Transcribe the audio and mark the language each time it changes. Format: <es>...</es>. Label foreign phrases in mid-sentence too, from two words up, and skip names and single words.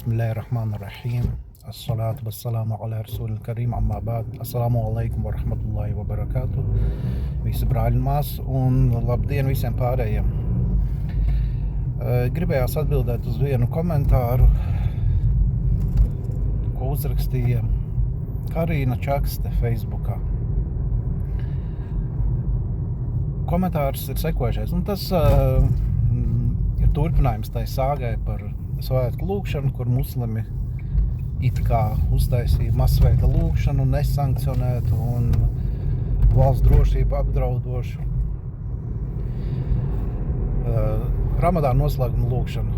<ar>بسم الله الرحمن الرحيم الصلاة والسلام على رسول الكريم أما بعد. السلام عليكم ورحمة الله وبركاته.</ar> <lv>Visi brāļi un māsas un labdien visiem pārējiem. Gribējās atbildēt uz vienu komentāru, ko uzrakstīja Karīna Čakste Facebookā. Komentārs ir sekojušais, un tas ir turpinājums tai sāgai par svētku lūgšanu, kur muslimi it kā uztaisīja masveida lūgšanu, nesankcionētu un valsts drošību apdraudošu Ramadāna noslēguma lūgšanu.</lv>